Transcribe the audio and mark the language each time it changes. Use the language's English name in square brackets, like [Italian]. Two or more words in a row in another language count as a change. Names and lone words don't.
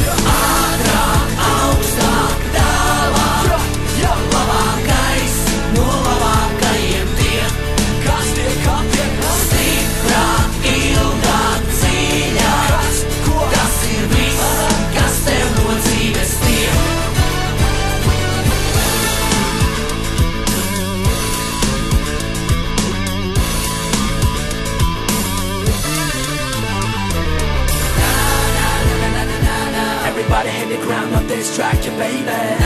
[Latvian] Ātrāk, augstāk, tālāk, labākais no labākajiem tiek. Kas tiek, Stiprāk, ilgāk, dziļāk, tas ir viss, kas tev no dzīves tiek. [English] Everybody hit the ground on this track, yeah, baby.